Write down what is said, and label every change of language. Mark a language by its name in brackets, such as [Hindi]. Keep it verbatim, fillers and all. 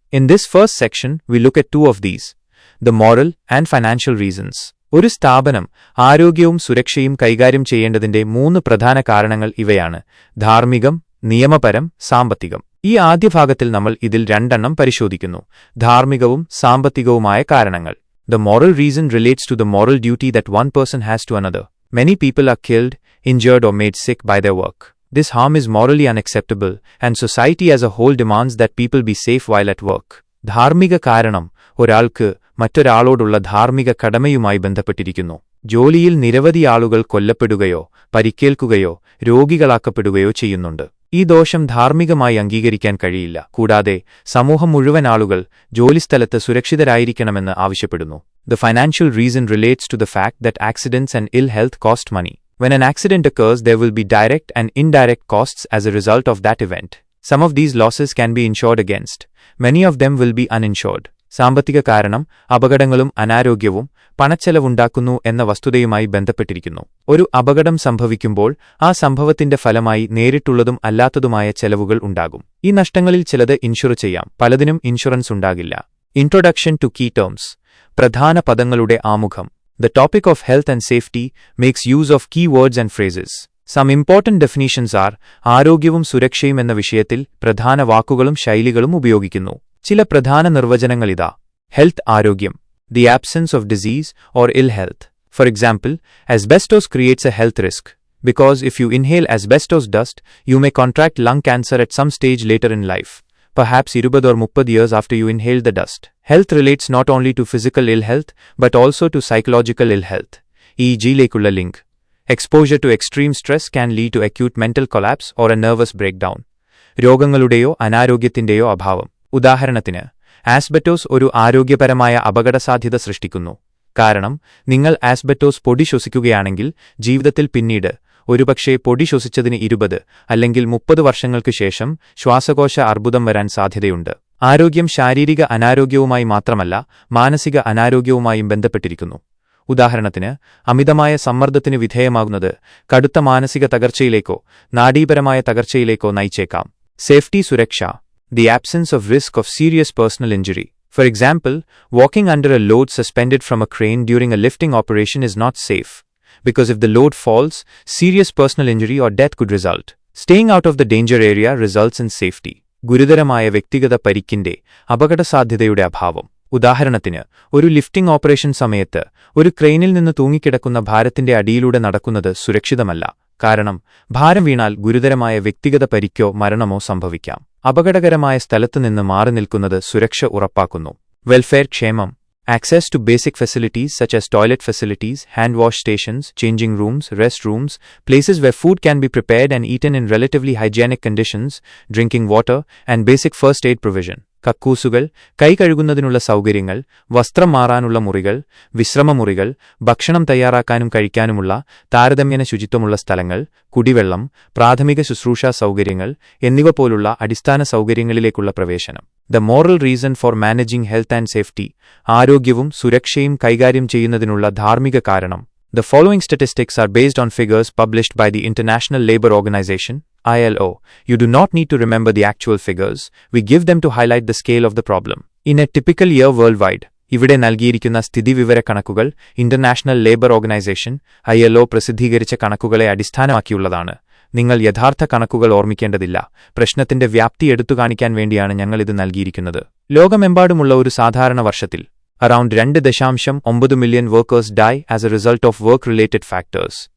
[English] In this first section, we look at two of these, the moral and financial reasons. [Malayalam] ഒരു സ്ഥാപനം ആരോഗ്യവും സുരക്ഷയും കൈകാര്യം ചെയ്യേണ്ടതിന്റെ മൂന്ന് പ്രധാന കാരണങ്ങൾ ഇവയാണ്: ധാർമ്മികം, നിയമപരം, സാമ്പത്തികം. ഈ ആദ്യ ഭാഗത്തിൽ നമ്മൾ ഇതിൽ രണ്ടെണ്ണം പരിശോധിക്കുന്നു, ധാർമ്മികവും സാമ്പത്തികവുമായ കാരണങ്ങൾ. [English] The moral reason relates to the moral duty that one person has to another. Many people are killed, injured or made sick by their work. This harm is morally unacceptable, and society as a whole demands that people be safe while at work. [Malayalam] ധാർമ്മിക കാരണം ഒരാൾക്ക് മറ്റൊരാളോടുള്ള ധാർമ്മിക കടമയുമായി ബന്ധപ്പെട്ടിരിക്കുന്നു. ജോലിയിൽ നിരവധി ആളുകൾ കൊല്ലപ്പെടുകയോ പരിക്കേൽക്കുകയോ രോഗികളാക്കപ്പെടുകയോ ചെയ്യുന്നുണ്ട്. ഈ ദോഷം ധാർമ്മികമായി അംഗീകരിക്കാൻ കഴിയില്ല. കൂടാതെ സമൂഹം മുഴുവൻ ആളുകൾ ജോലിസ്ഥലത്ത് സുരക്ഷിതരായിരിക്കണമെന്ന് ആവശ്യപ്പെടുന്നു. [English] The financial reason relates to the fact that accidents and ill health cost money. When an accident occurs, there will be direct and indirect costs as a result of that event. Some of these losses can be insured against. Many of them will be uninsured. [Malayalam] സാമ്പത്തിക കാരണം അപകടങ്ങളും അനാരോഗ്യവും പണച്ചെലവുണ്ടാക്കുന്നു എന്ന വസ്തുതയുമായി ബന്ധപ്പെട്ടിരിക്കുന്നു. ഒരു അപകടം സംഭവിക്കുമ്പോൾ ആ സംഭവത്തിന്റെ ഫലമായി നേരിട്ടുള്ളതും അല്ലാത്തതുമായ ചെലവുകൾ ഉണ്ടാകും. ഈ നഷ്ടങ്ങളിൽ ചിലത് ഇൻഷുർ ചെയ്യാം, പലതിനും ഇൻഷുറൻസ് ഉണ്ടാകില്ല. [English] introduction to key terms, [Malayalam] പ്രധാന പദങ്ങളുടെ ആമുഖം. [English] The topic of health and safety makes use of key words and phrases. Some important definitions are [Malayalam] ആരോഗ്യവും സുരക്ഷയും എന്ന വിഷയത്തിൽ പ്രധാന വാക്കുകളും ശൈലികളും ഉപയോഗിക്കുന്നു. ചില പ്രധാന നിർവചനങ്ങളിതാ: [English] Health ആരോഗ്യം, the absence of disease or ill health. For example, asbestos creates a health risk because if you inhale asbestos dust, you may contract lung cancer at some stage later in life, perhaps twenty or thirty years after you inhale the dust. Health relates not only to physical ill health, but also to psychological ill health. for example, lekkulla link. Exposure to extreme stress can lead to acute mental collapse or a nervous breakdown. [Malayalam] രോഗങ്ങളുടെയോ അനാരോഗ്യത്തിന്റെയോ അഭാവം. ഉദാഹരണത്തിന്, asbestos ഒരു ആരോഗ്യപരമായ അപകടസാധ്യത സൃഷ്ടിക്കുന്നു. കാരണം നിങ്ങൾ asbestos പൊടി ശ്വസിക്കുകയാണെങ്കിൽ ജീവിതത്തിൽ പിന്നീട് ഒരുപക്ഷേ പൊടി ശ്വസിച്ചതിന് ഇരുപത് അല്ലെങ്കിൽ മുപ്പത് വർഷങ്ങൾക്ക് ശേഷം ശ്വാസകോശ അർബുദം വരാൻ സാധ്യതയുണ്ട്. ആരോഗ്യം ശാരീരിക അനാരോഗ്യവുമായി മാത്രമല്ല മാനസിക അനാരോഗ്യവുമായും ബന്ധപ്പെട്ടിരിക്കുന്നു. ഉദാഹരണത്തിന്, അമിതമായ സമ്മർദ്ദത്തിന് വിധേയമാകുന്നത് കടുത്ത മാനസിക തകർച്ചയിലേക്കോ നാഡീപരമായ തകർച്ചയിലേക്കോ നയിച്ചേക്കാം. സേഫ്റ്റി, സുരക്ഷ. [English] The absence of risk of serious personal injury. For example, walking under a load suspended from a crane during a lifting operation is not safe, because if the load falls, serious personal injury or death could result. Staying out of the danger area results in safety. [Malayalam] ഗുരുതരമായ വ്യക്തിഗത പരിക്കിന്റെ അപകടസാധ്യതയുടെ അഭാവം. ഉദാഹരണത്തിന്, ഒരു lifting operation സമയത്ത് ഒരു ക്രെയിനിൽ നിന്ന് തൂങ്ങിക്കിടക്കുന്ന ഭാരത്തിന്റെ അടിയിലൂടെ നടക്കുന്നത് സുരക്ഷിതമല്ല, കാരണം ഭാരം വീണാൽ ഗുരുതരമായ വ്യക്തിഗത പരിക്കോ മരണമോ സംഭവിക്കാം. അപകടകരമായ സ്ഥലത്തുനിന്ന് മാറി നിൽക്കുന്നത് സുരക്ഷ ഉറപ്പാക്കുന്നു. [English] Welfare, ക്ഷേമം. Access to basic facilities such as toilet facilities, hand wash stations, changing rooms, restrooms, places where food can be prepared and eaten in relatively hygienic conditions, drinking water, and basic first aid provision. [Malayalam] കക്കൂസുകൾ, കൈ കഴുകുന്നതിനുള്ള സൗകര്യങ്ങൾ, വസ്ത്രം മാറാനുള്ള മുറികൾ, വിശ്രമമുറികൾ, ഭക്ഷണം തയ്യാറാക്കാനും കഴിക്കാനുമുള്ള താരതമ്യേന ശുചിത്വമുള്ള സ്ഥലങ്ങൾ, കുടിവെള്ളം, പ്രാഥമിക ശുശ്രൂഷാ സൗകര്യങ്ങൾ എന്നിവ പോലുള്ള അടിസ്ഥാന സൗകര്യങ്ങളിലേക്കുള്ള പ്രവേശനം. [English] the moral reason for managing health and safety, [Malayalam] ആരോഗ്യവും സുരക്ഷയും കൈകാര്യം ചെയ്യുന്നതിനുള്ള ധാർമ്മിക കാരണം. [English] The following statistics are based on figures published by the International Labour Organization, I L O. You do not need to remember the actual figures. We give them to highlight the scale of the problem. In a typical year worldwide, [Malayalam] ഇവിടെ നൽകിയിരിക്കുന്ന സ്ഥിതിവിവര കണക്കുകൾ International Labour organisation I L O പ്രസിദ്ധീകരിച്ച കണക്കുകളെ അടിസ്ഥാനമാക്കിയുള്ളതാണ്. നിങ്ങൾ യഥാർത്ഥ കണക്കുകൾ ഓർമ്മിക്കേണ്ടതില്ല, പ്രശ്നത്തിന്റെ വ്യാപ്തി എടുത്തു കാണിക്കാൻ വേണ്ടിയാണ് ഞങ്ങളിത് നൽകിയിരിക്കുന്നത്. ലോകമെമ്പാടുമുള്ള ഒരു സാധാരണ വർഷത്തിൽ [English] around [Malayalam] രണ്ട് ദശാംശം ഒമ്പത് [English] Million workers die as a result of work related factors.